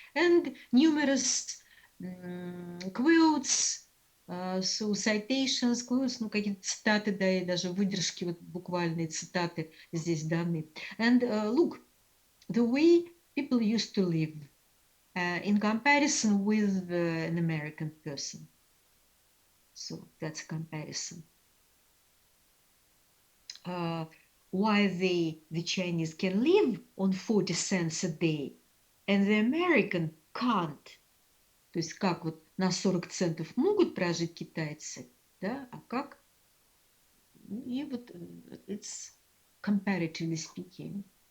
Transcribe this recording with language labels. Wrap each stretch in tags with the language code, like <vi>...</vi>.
<en>And numerous quotes, so citations, quotes,</en> <ru>ну какие-то цитаты, да, и даже выдержки, вот буквальные цитаты здесь даны.</ru> <en>And look, the way people used to live in comparison with an American person. So that's a comparison. Why the Chinese can live on 40 cents a day, and the American can't.</en> <ru>То есть как вот на 40 центов могут прожить китайцы, да, а как? И вот</ru> <en>it's comparatively speaking.</en>